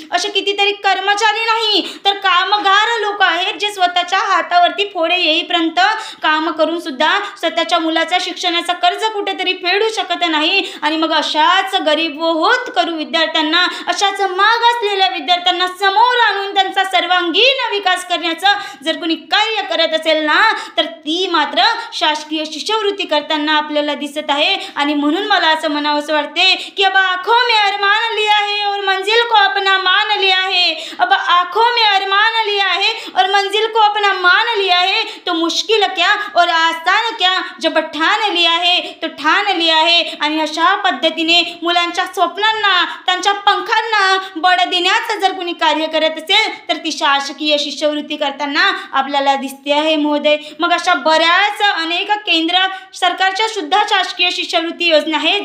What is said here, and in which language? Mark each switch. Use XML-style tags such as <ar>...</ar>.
<mr>असे कितीतरी कर्मचारी नाही तर कामगार लोक आहेत जे स्वतःच्या हातावरती फोडे येईपर्यंत काम करून सुद्धा स्वतःच्या मुलाच्या शिक्षणाचा कर्ज कुठेतरी फेडू शकत नाही. आणि मग अशाच गरीब होत करू विद्यार्थ्यांना, अशाच माग असलेल्या विद्यार्थ्यांना समोर आणून त्यांचा सर्वांगीण विकास करण्याचं जर कोणी कार्य करत असेल ना तर ती मात्र शासकीय शिष्यवृत्ती करताना आपल्याला दिसत आहे. आणि म्हणून मला असं म्हणावंसं वाटते की</mr> <hi>अब आँखों में अरमान लिया है और मंजिल को अपना मान लिया है, अब आँखों में अरमान लिया है और मंजिल को अपना मान लिया है, तो मुश्किल क्या और आसान क्या, जब ठान लिया है तो ठान लिया है.</hi> <mr>आणि अशा पद्धतीने मुलांच्या स्वप्नांना त्यांच्या पंखांना बळ देण्याचं जर कोणी कार्य करत असेल तर ती शासकीय शिष्यवृत्ती करताना आपल्याला दिसते आहे महोदय. मग अशा बऱ्याच अनेक केंद्र सरकारच्या सुद्धा शासकीय शिष्यवृत्ती योजना आहेत.</mr>